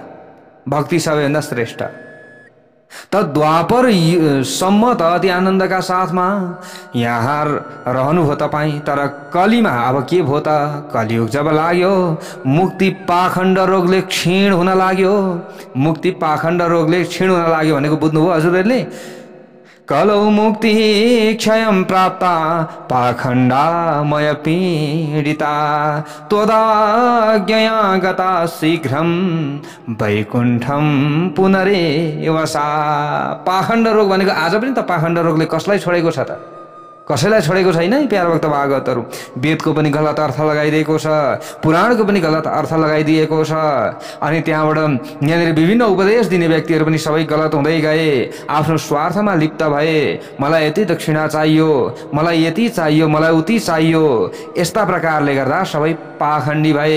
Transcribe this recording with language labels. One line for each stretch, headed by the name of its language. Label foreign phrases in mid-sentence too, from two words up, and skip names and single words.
Nepali: भक्ति सबैभन्दा श्रेष्ठ। त द्वापर सम्म त अति आनन्दका साथमा यहाँ रहनुभयो तपाईँ। तर कलीमा अब के भयो त? कलियुग जब लाग्यो, मुक्ति पाखण्ड रोगले क्षीण हुन लाग्यो। मुक्ति पाखण्ड रोगले क्षीण हुन लाग्यो भनेको बुझ्नुभयो हजुरहरूले?
Sanskrit: कलौ मुक्ति क्षयं प्राप्ता पाखण्डामय पीडिता त्वदाज्ञया गता शीघ्रं वैकुण्ठं पुनरेवसा।
Nepali: पाखण्ड रोग भनेको आज पनि त पाखण्ड रोगले कसलाई छोडेको छ त? कसैलाई छोडेको छैन है प्यारो भक्त भागवतहरू। वेदको पनि गलत अर्थ लगाइदिएको छ, पुराणको पनि गलत अर्थ लगाइदिएको छ। अनि त्यहाँबाट यहाँनिर विभिन्न उपदेश दिने व्यक्तिहरू पनि सबै गलत हुँदै गए। आफ्नो स्वार्थमा लिप्त भए, मलाई यति दक्षिणा चाहियो, मलाई यति चाहियो, मलाई उति चाहियो, यस्ता प्रकारले गर्दा सबै पाखण्डी भए।